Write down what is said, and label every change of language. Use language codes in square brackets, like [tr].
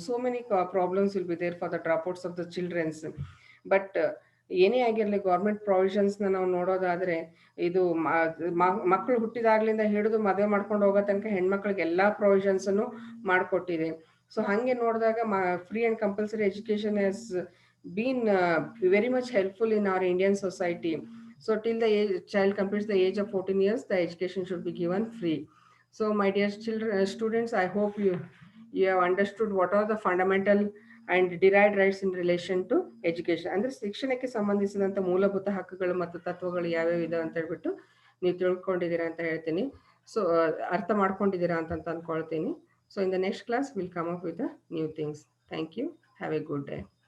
[en] So many problems will be there for the dropouts of the childrens. [kn] But ಏನೇ ಆಗಿರಲಿ government ಪ್ರೊವಿಷನ್ಸ್ನ ನಾವು ನೋಡೋದಾದರೆ, ಇದು ಮಕ್ಕಳು ಹುಟ್ಟಿದಾಗ್ಲಿಂದ ಹಿಡಿದು ಮದುವೆ ಮಾಡ್ಕೊಂಡು ಹೋಗೋ ತನಕ ಹೆಣ್ಮಕ್ಳಿಗೆ ಎಲ್ಲ ಪ್ರೊವಿಷನ್ಸನ್ನು ಮಾಡಿಕೊಟ್ಟಿದೆ. ಸೊ ಹಾಗೆ ನೋಡಿದಾಗ [en] Free and compulsory education has been very much helpful in our Indian society. So till the child completes the age of 14 years, the education should be given free. So my dear children, students, I hope you have understood what are the fundamental and derived rights in relation to education. [kn] ಅಂದರೆ ಶಿಕ್ಷಣಕ್ಕೆ ಸಂಬಂಧಿಸಿದಂಥ ಮೂಲಭೂತ ಹಕ್ಕುಗಳು ಮತ್ತು ತತ್ವಗಳು ಯಾವ್ಯಾವ ಇದೆ ಅಂತ ಹೇಳ್ಬಿಟ್ಟು ನೀವು ತಿಳ್ಕೊಂಡಿದ್ದೀರಾ ಅಂತ ಹೇಳ್ತೀನಿ. ಸೊ ಅರ್ಥ ಮಾಡ್ಕೊಂಡಿದ್ದೀರಾ ಅಂತ ಅಂದ್ಕೊಳ್ತೀನಿ. [en] So in the next class, we'll come up with the new things. Thank you. Have a good day.